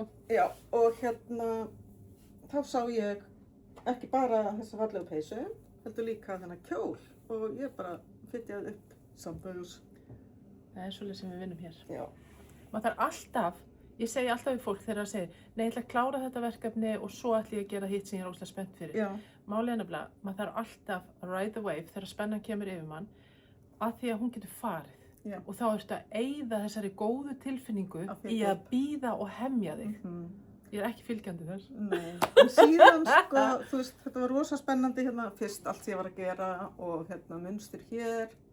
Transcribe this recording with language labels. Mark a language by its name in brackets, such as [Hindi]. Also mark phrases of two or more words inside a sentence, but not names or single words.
[Icelandic] Já, og hérna, þá sá ég ekki bara þessa fallegu peysu, heldur líka þennan kjól. Og ég bara fytjaði upp samböðus. Það er svolítið sem við vinnum hér. Já. Maður þarf alltaf, ég segi alltaf við fólk þegar það segir, nei, ég ætla að klára þetta verkefni og svo ætla ég að gera hitt sem ég er óslega spennt fyrir. Já. Málið er nefnilega, maður þarf alltaf að [English] ride the wave [Icelandic] þegar spennan kemur yfir mann, að því að hún getur farið. Já. Og þá ertu að eyða þessari góðu tilfinningu Að í fylgja að bíða og hemja þig. Mhm. Ég er ekki fylgjandi þess. Nei, en síðan sko, þú veist, þetta var rosa spennandi hérna, fyrst allt sem ég var að gera og hérna munstur hér.